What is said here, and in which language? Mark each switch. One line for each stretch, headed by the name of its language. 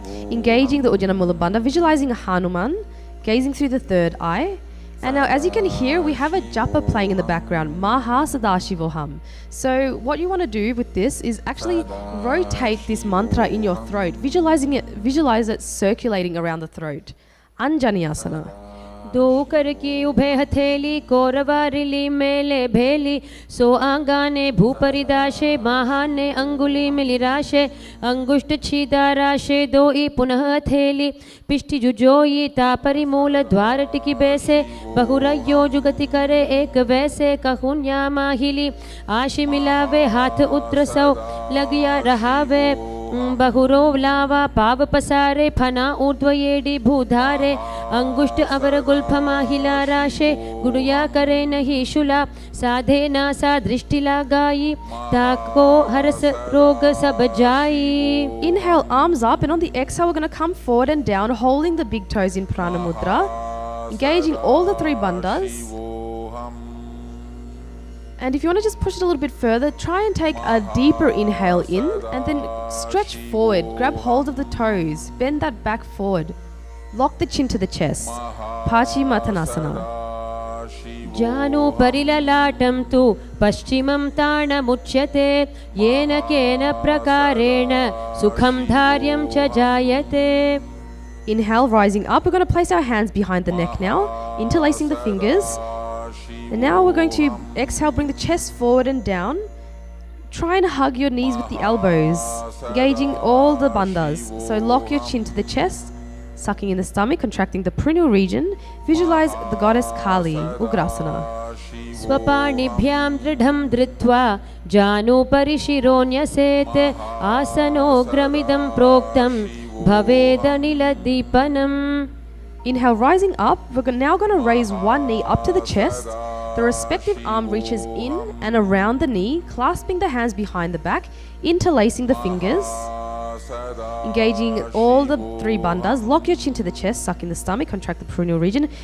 English: Engaging the Uddiyana Mula Bandha, visualizing a Hanuman, gazing through the third eye. And now, as you can hear, we have a japa playing in the background, Maha Sadashivoham. So what you want to do with this is actually rotate this mantra in your throat, visualize it circulating around the throat. Anjani Asana.
Rajasthani: दो कर की उभे हथेली कोरवारिली मेले भेली सो आंगाने भूपरिदाशे महाने अंगुली मिलिराशे अंगुष्ठ छीदाराशे दो ई पुनः हथेली पिष्टि जुजोई तापरि मूल द्वार टिकी बैसे बहुरयो जुगति करे एक वैसे कहुन्या माहिली आशि मिलावे हाथ उत्र सौ लगिया रहावे बहुरो लावा पाव पसारे फना ऊर्ध्वयेडी भूधारे अंगुष्ठ अवर गुल्फ माहिला राशे गुड़िया करे नहीं शुला साधे नासा दृष्टि लगाई ताको हरस रोग सब जाई.
English: Inhale, arms up, and on the exhale we're going to come forward and down, holding the big toes in Prana Mudra, engaging all the three bandhas. And if you want to just push it a little bit further, try and take a deeper inhale in and then stretch forward, grab hold of the toes, bend that back forward, lock the chin to the chest. Paschimottanasana.
Sanskrit: जानु परिललाटं तु पश्चिमं ताणमुच्यते येन केन प्रकारेण सुखं धार्यं च जायते.
English: Inhale, rising up. We're going to place our hands behind the neck now, interlacing the fingers. And now we're going to exhale, bring the chest forward and down. Try and hug your knees with the elbows, engaging all the bandhas. So lock your chin to the chest, sucking in the stomach, contracting the perineal region. Visualize the goddess Kali, Ugrasana.
Sanskrit: स्वपाणिभ्यां दृढं धृत्वा जानुपरि शिरोन्यसेते आसनोग्रमिदं प्रोक्तं भवेदनिलदीपनम्.
English: Inhale, rising up. We're now going to raise one knee up to the chest. The respective arm reaches in and around the knee, clasping the hands behind the back, interlacing the fingers, engaging all the three bandhas. Lock your chin to the chest, suck in the stomach, contract the perineal region.